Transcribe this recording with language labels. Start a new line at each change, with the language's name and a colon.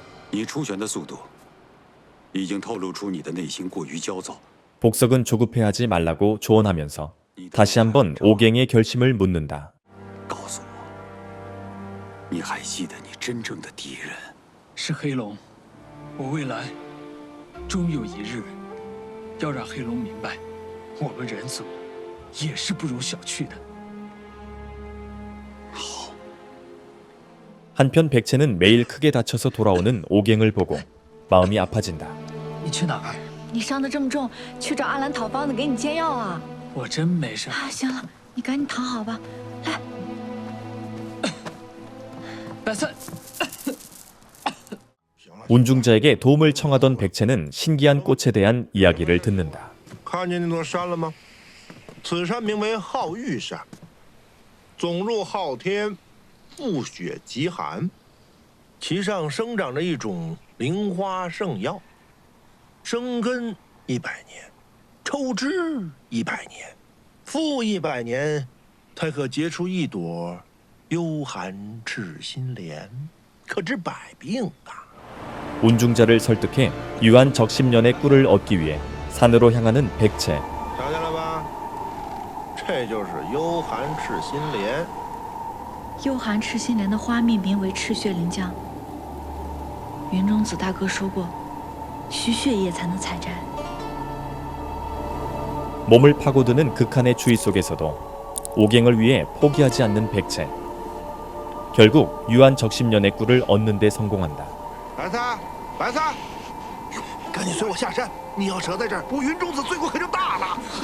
Chinese: 你出拳的速度，已经透露出你的内心过于焦躁。
Korean: 복석은 조급해하지 말라고 조언하면서 다시 한번 오갱의 결심을 묻는다.
Chinese: 告诉我，你还记得你真正的敌人？是黑龙，我未来终有一日要让黑龙明白，我们人族也是不容小觑的。
Korean: 한편 백채는 매일 크게 다쳐서 돌아오는 오갱을 보고 마음이 아파진다.
Chinese: 你去哪儿？你伤得这么重，去找阿兰讨方子给你煎药啊！我真没事。啊，行了，你赶紧躺好吧。来，白菜。
Korean: 운중자에게 도움을 청하던 백채는 신기한 꽃에 대한 이야기를 듣는다.
Chinese: 看见那座山了吗？此山名为皓玉山，总入昊天，覆雪极寒，其上生长着一种灵花圣药，生根100年，抽枝100年，复100年，才可结出一朵幽寒赤心莲，可治百病啊！
Korean: 운중자를 설득해 유한 적십년의 꿀을 얻기 위해 산으로 향하는 백체.
Chinese: 想起来吧？这就是幽寒赤心莲。幽寒赤心莲的花蜜名为赤血灵浆。云中子大哥说过，需血液才能采摘。
Korean: 몸을 파고드는 극한의 추위 속에서도 오갱을 위해 포기하지 않는 백체. 결국 유한 적십년의 꿀을 얻는 데 성공한다.
Chinese: 白菜，白菜，赶紧随我下山！你要折在这儿，我云中子罪过可就大了。